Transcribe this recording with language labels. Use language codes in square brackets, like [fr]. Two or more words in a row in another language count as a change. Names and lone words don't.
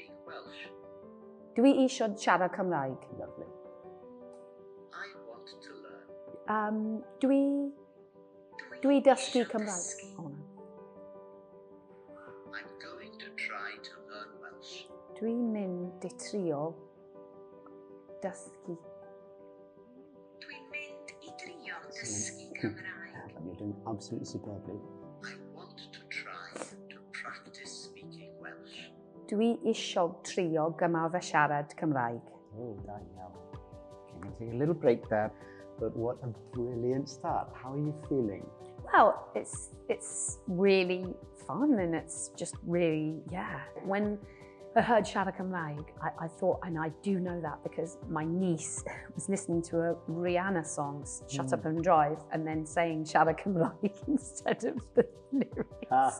[en] Welsh. [cy] Dwi isio siarad Cymraeg. [en] Lovely. I want to learn. [cy] Dwi dysgu Cymraeg. [en] Oh, no. I'm going to try to learn Welsh. [cy] Dwi'n mynd i trio dysgu. Dwi'n mynd i drio dysgu Cymraeg. [en] You're doing absolutely superbly. I want to try to practice speaking Welsh. Dwi isio trio ymarfer siarad Cymraeg. Oh, da iawn. Okay, I'm going to take a little break there, but what a brilliant start. How are you feeling? Well, it's really fun and it's just really, yeah. When I heard [cy] siarad Cymraeg, [en] I thought, and I do know that because my niece was listening to a Rihanna song, Shut Up and Drive, and then saying [cy] siarad Cymraeg [en] instead of the lyrics.